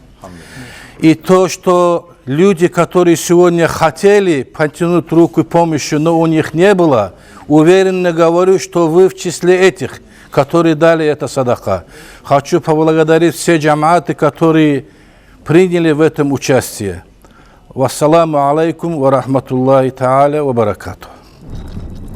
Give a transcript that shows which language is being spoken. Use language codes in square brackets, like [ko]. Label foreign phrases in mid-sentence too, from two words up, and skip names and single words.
[ru] И то, что люди, которые сегодня хотели протянуть руку помощи, но у них не было, уверенно говорю, что вы в числе этих, которые дали это садака. Хочу поблагодарить все джамааты, которые приняли в этом участие. [ar] والسلام عليكم ورحمة الله تعالى وبركاته.